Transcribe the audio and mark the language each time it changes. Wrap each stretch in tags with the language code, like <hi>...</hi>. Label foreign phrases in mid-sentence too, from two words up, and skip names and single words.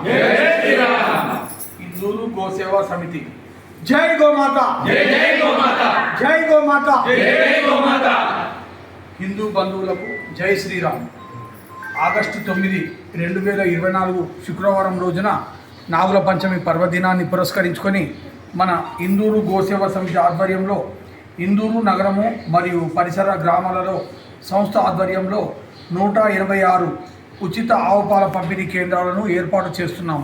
<hi>जय श्री राम। हिंदू गो सेवा समिति जय गो माता। जय जय गो माता। जय गो माता। जय जय गो माता।</hi> <te>హిందూ బంధువులకు జై శ్రీరామ్. ఆగస్టు 9, 2024 శుక్రవారం రోజున నాగుల పంచమి పర్వదినాన్ని పురస్కరించుకొని మన ఇందూరు గోసేవ సమితి ఆధ్వర్యంలో ఇందూరు నగరము మరియు పరిసర గ్రామాలలో సంస్థ ఆధ్వర్యంలో 186 ఉచిత ఆవు పాల పంపిణీ కేంద్రాలను ఏర్పాటు చేస్తున్నాము.</te>